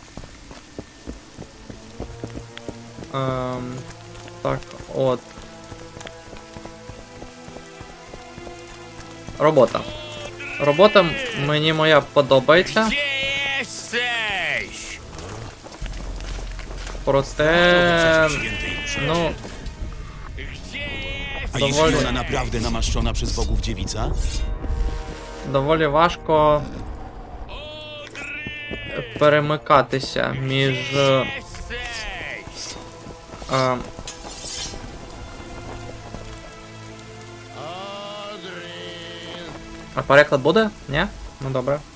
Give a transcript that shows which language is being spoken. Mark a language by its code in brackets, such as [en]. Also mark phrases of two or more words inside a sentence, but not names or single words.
[uk] Так, от. Робота. Робота мені моя подобається. Проте... Ну... [pl] A jeśli ona naprawdę namaszczona przez bogów dziewica? [uk] Доволі важко перемикатися між... А переклад буде? Ні? Ну добре.